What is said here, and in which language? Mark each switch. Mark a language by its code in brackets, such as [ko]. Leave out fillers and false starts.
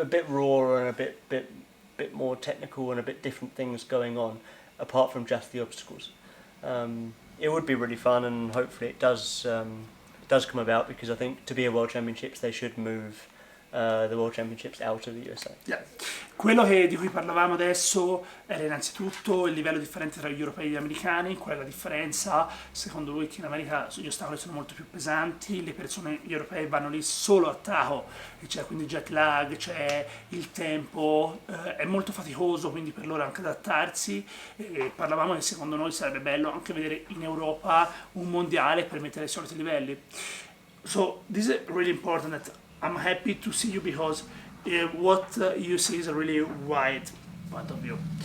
[en] a bit rawer and a bit more technical and a bit different things going on, apart from just the obstacles. It would be really fun, and hopefully it does come about, because I think to be a World Championships they should move the World Championships out of the USA. Yeah. [it] Quello di cui parlavamo adesso era innanzitutto il livello differente tra gli europei e gli americani. Qual è la differenza? Secondo lui che in America gli ostacoli sono molto più pesanti, le persone europee vanno lì solo a taco, e c'è quindi jet lag, c'è il tempo, è molto faticoso quindi per loro anche adattarsi, e parlavamo che secondo noi sarebbe bello anche vedere in Europa un mondiale per mettere ai soliti livelli. [en] So this is really important, that I'm happy to see you, because what you see is a really wide point of view.